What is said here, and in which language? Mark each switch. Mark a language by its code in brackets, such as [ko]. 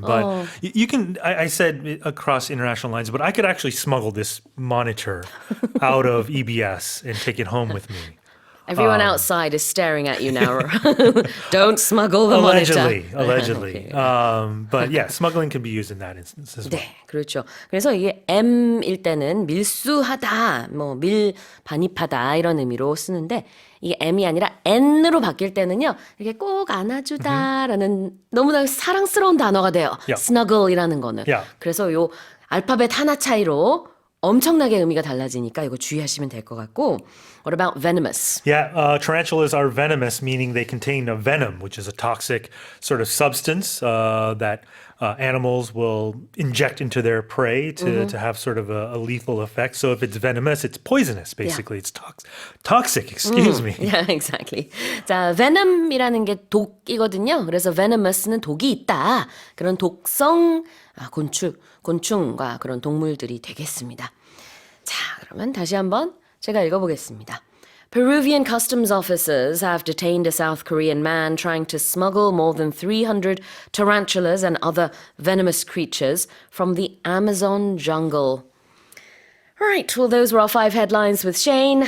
[en] But you can, I said across international lines, but I could actually smuggle this monitor out of EBS and take it home with me. Everyone outside is staring at you now. Don't smuggle the monitor. Allegedly. But yeah, smuggling can be used in that instance as well. [ko] 네, 그렇죠. 그래서 이게 M일 때는 밀수하다, 뭐 밀반입하다 이런 의미로 쓰는데 이게 M이 아니라 N으로 바뀔 때는요. 이렇게 꼭 안아주다라는 너무나 사랑스러운 단어가 돼요. [en] Yeah. [ko] snuggle이라는 거는. [en] Yeah. [ko] 그래서 요 알파벳 하나 차이로 엄청나게 의미가 달라지니까 이거 주의하시면 될 것 같고. [en] What about venomous? Yeah, tarantulas are venomous, meaning they contain a venom, which is a toxic sort of substance that animals will inject into their prey to have sort of a lethal effect. So if it's venomous, it's poisonous, basically. It's toxic, excuse me. Yeah, exactly. [ko] 자, venom이라는 게 독이거든요. 그래서 venomous는 독이 있다. 그런 독성 곤충과 그런 동물들이 되겠습니다. 자, 그러면 다시 한번 제가 읽어보겠습니다. [en] Peruvian customs officers have detained a South Korean man trying to smuggle more than 300 tarantulas and other venomous creatures from the Amazon jungle. All right, well, those were our 5 headlines with Shane.